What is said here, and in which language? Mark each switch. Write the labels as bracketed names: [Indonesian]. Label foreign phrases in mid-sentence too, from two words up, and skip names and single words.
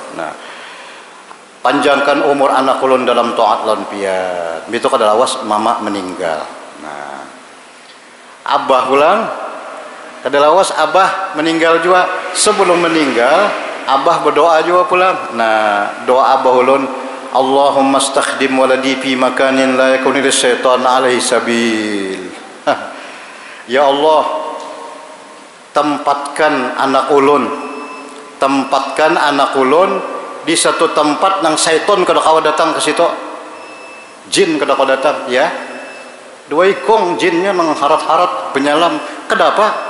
[Banjar] Nah, panjangkan umur anak ulun dalam taat lan piat. Itu kada lawas mama meninggal. Nah, abah ulang kada lawas abah meninggal juga. Sebelum meninggal abah berdoa juga pulang. Nah, doa abah ulun, [Arabic] اللهم استخدم ولدي في مكان لا يكون للشيطان عليه سبيل. يا الله, [Banjar] tempatkan anak ulun di satu tempat nang syaitan kada kawa datang ke situ, jin kada kawa datang, ya. Dua ikong jinnya nang harat-harat penyalam, kada apa?